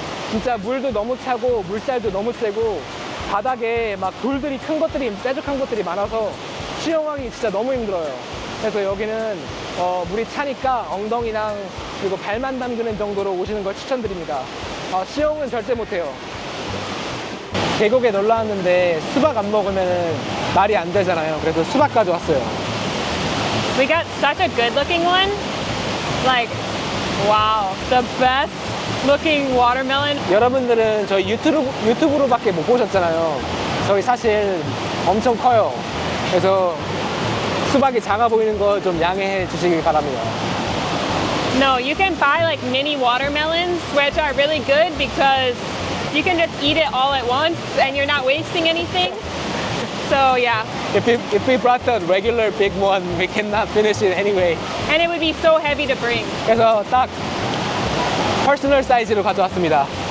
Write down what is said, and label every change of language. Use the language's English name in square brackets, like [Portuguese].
[Korean] 진짜 물도 너무 차고 물살도 너무 세고 바닥에 막 돌들이 큰 것들이 뾰족한 것들이 많아서 수영하기 진짜 너무 힘들어요. 그래서 여기는 물이 차니까 엉덩이랑 그리고 발만 담그는 정도로 오시는 걸 추천드립니다. 수영은 절대 못해요. 계곡에 놀러 왔는데 수박 안 먹으면 말이 안 되잖아요. 그래서 수박 가져왔어요. [English] We got such a good looking one. Like, wow, the best looking watermelon. [Korean] 여러분들은 저희 유튜브로밖에 못 보셨잖아요. 저희 사실 엄청 커요. 그래서 수박이 작아 보이는 거 좀 양해해 주시기 바랍니다. [English] No, you can buy like mini watermelons, which are really good because you can just eat it all at once and you're not wasting anything. So yeah. If we brought the regular big one, we cannot finish it anyway. And it would be so heavy to bring. [Korean] 그래서 딱 퍼스널 사이즈로 가져왔습니다.